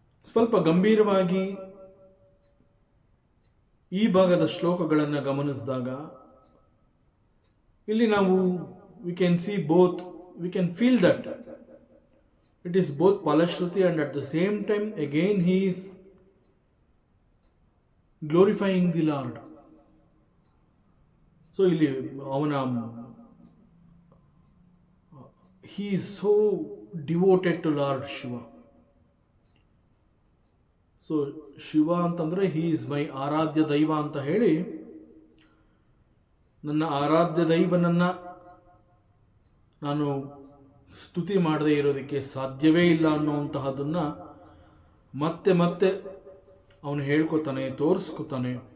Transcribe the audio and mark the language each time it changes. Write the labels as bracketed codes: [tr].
[kn] ಸ್ವಲ್ಪ ಗಂಭೀರವಾಗಿ ಈ ಭಾಗದ ಶ್ಲೋಕಗಳನ್ನು ಗಮನಿಸಿದಾಗ ಇಲ್ಲಿ ನಾವು [en] We can see both, we can feel that it is both ಫಲಶ್ರುತಿ and at the same time again he is glorifying the lord. So [kn] ಇಲ್ಲಿ ಅವನ [en] he is so devoted to Lord Shiva. [kn] So Shiva ಅಂತಂದರೆ [en] he is my [kn] ಆರಾಧ್ಯ ದೈವ ಅಂತ ಹೇಳಿ, ನನ್ನ ಆರಾಧ್ಯ ದೈವನನ್ನು ನಾನು ಸ್ತುತಿ ಮಾಡದೇ ಇರೋದಕ್ಕೆ ಸಾಧ್ಯವೇ ಇಲ್ಲ ಅನ್ನುವಂತಹದನ್ನು ಮತ್ತೆ ಮತ್ತೆ ಅವನು ಹೇಳ್ಕೊತಾನೆ, ತೋರಿಸ್ಕೊತಾನೆ.